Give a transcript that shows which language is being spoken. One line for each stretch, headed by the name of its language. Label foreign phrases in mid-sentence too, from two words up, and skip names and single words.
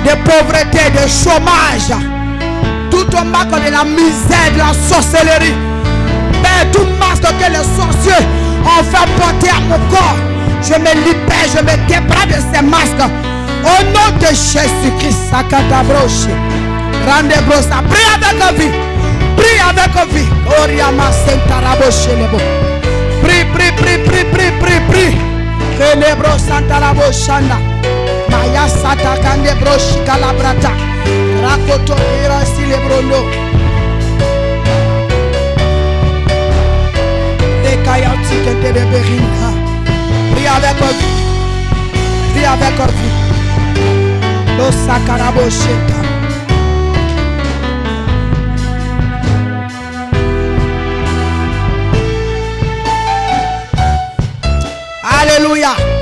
French: de pauvreté, de chômage, tout au marque de la misère, de la sorcellerie. Père, tout masque que les sorciers ont fait porter à mon corps, je me libère, je me débarrasse de ces masques. Au nom de Jésus-Christ, Sakatabroche, rendez brossa, prie avec vie, prie avec vie. Oriama Sentaraboshe lebo. Prie, prie, prie, prie, prie, prie, prie. Que les brossa Taraboshana. Maya Sata Kande Broshi Kalabrata. Rakoto Irasi Lebrono. Ekayati Kente de Berina. Prie avec vie. Prie avec vie. Lo Sakarabosheta. Alléluia.